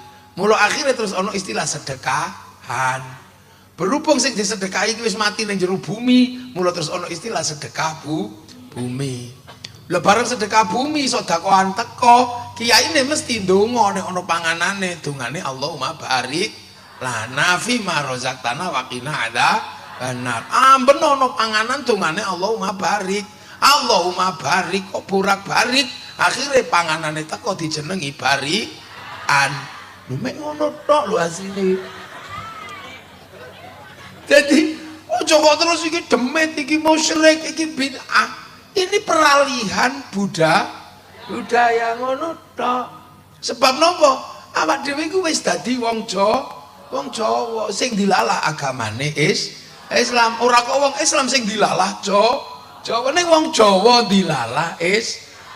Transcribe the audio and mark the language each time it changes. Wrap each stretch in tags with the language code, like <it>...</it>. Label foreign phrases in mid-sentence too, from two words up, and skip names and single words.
<jv>Mula akhirnya terus ono istilah sedekahan. Berhubung sing disedekahi iki wis mati ning jero bumi, mula terus ono istilah sedekah bumi. Lah bareng sedekah bumi sedekahan teko, kiyaine mesti ndonga nek ono panganane, dongane</jv> <ar>اللهم بارك لنا في ما رزقتنا وقنا عذاب النار.</ar> <jv>Amben ono panganan dongane</jv> <ar>اللهم بارك. اللهم بارك</ar> <jv>kok burak-barik. Akhirnya panganane teko dijenengi barikan. Lho mek ngono tok lho asline. Jadi ojo kok terus iki demit, iki musyrik, iki bid'ah.</jv> <id>Ini peralihan budaya</id> <jv>ngono tok. Sebab nopo? Awak dhewe iku wis dadi wong Jawa sing dilalah agamane Islam. Ora kok wong Islam sing dilalah Jawa ning wong Jawa dilalah Islam.</jv>